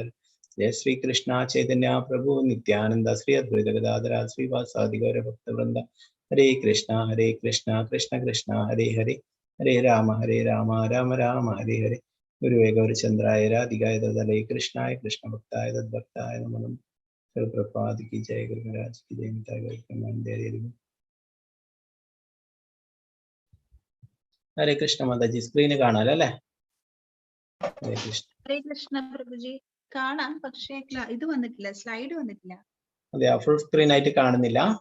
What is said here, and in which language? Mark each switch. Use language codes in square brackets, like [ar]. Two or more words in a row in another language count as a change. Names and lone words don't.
[sa] ജയ ശ്രീകൃഷ്ണ ചൈതന്യ പ്രഭു നിത്യാനന്ദ ശ്രീ അദ്വൈത ഗദാധര ശ്രീവാസാദി ഗൗരഭക്തവൃന്ദ. ഹരേ കൃഷ്ണ കൃഷ്ണ കൃഷ്ണ ഹരേ ഹരേ, ഹരേ രാമ രാമ രാമ ഹരേ ഹരേ. ഗുരുവേ ഗൗരചന്ദ്രായ രാധികായ തദലേ കൃഷ്ണായ കൃഷ്ണഭക്തായ തദ്ഭക്തായ നമോ നമഃ. [hi] പ്രഭുപാദ് की जय, गुरु महाराज की जय. [ml] ഹരേ കൃഷ്ണ മാതാജി, സ്ക്രീന് കാണാലോ അല്ലെ? ഹരേ കൃഷ്ണ. ഹരേ കൃഷ്ണ പ്രഭുജി. കാണാം, പക്ഷേ ഇത് വന്നിട്ടില്ല, സ്ലൈഡ് വന്നിട്ടില്ല. അതെ, [en] full screen [ml] ആയിട്ട് കാണുന്നില്ല.